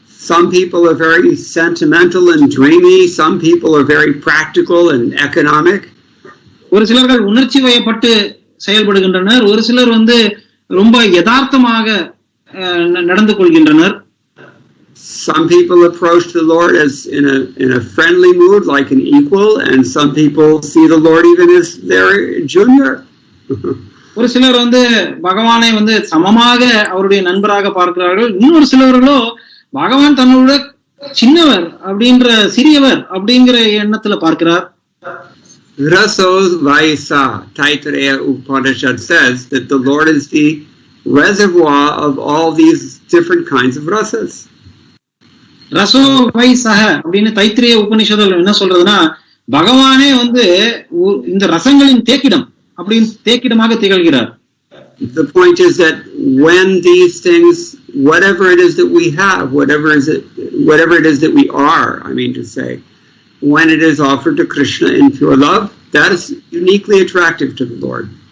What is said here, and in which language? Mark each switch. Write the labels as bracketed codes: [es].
[en] Some people are very sentimental and dreamy, some people are very practical and economic. [ta] ஒரு சிலர்கள் உணர்ச்சி வயப்பட்டு செயல்படுகின்றனர், ஒரு சிலர் வந்து ரொம்ப யதார்த்தமாக நடந்து கொள்கின்றனர். [en] Some people approach the Lord as in a friendly mood, like an equal, and some people see the Lord even as their junior. [ta] ஒரு சிலர் வந்து பகவானை வந்து சமமாக அவருடைய நண்பராக பார்க்கிறார்கள், இன்னொரு சிலர்களோ பகவான் தன்னோட சின்னவர் அப்படின்ற சிறியவர் அப்படிங்கிற எண்ணத்துல பார்க்கிறார். [en] Raso Vaisa, Taittiriya Upanishad says that the Lord is the reservoir of all these different kinds of rasas. [ta] ரசோ வைசக அப்படின்னு தைத்திரிய உபநிஷதங்கள் என்ன சொல்றதுன்னா, பகவானே வந்து இந்த ரசங்களின் தேக்கிடம் அப்படின்னு தேக்கிடமாக திகழ்கிறார். [en] The point is that when these things, whatever it is that we have, whatever it is that we are, I mean to say, when it is offered to Krishna in pure love, that is uniquely attractive to the Lord.